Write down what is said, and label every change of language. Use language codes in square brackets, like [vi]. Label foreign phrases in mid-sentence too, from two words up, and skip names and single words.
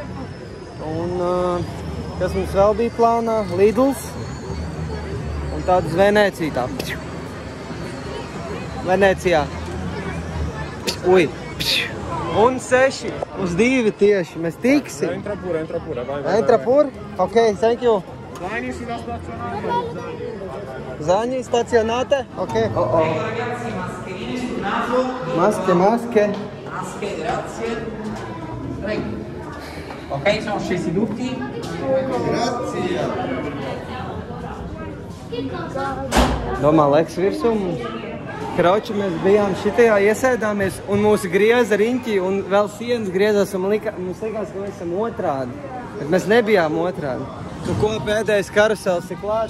[lv] Un kas mums vēl bija plānā? Lidls. Un tādu uz Venēciju tā. Venēcijā. Ui. Un 6 uz 2 tieši. Mēs tiksim. [it] Entra pure, vai. Entra pure? [en] Ok, thank you. [it] Zani stazionate? Ok. Maske. Maske, grazie. Prego. Ok, sono scesi tutti. Grazie. [lv] Domā, leks virsū mums. Kroči, mēs bijām šitajā iesēdāmies un mūsu grieza riņķi un vēl sienas griezās un mums likās, ka mēs esam otrādi. Bet mēs nebijām otrādi. Nu, ko pēdējais karusels ir klāt?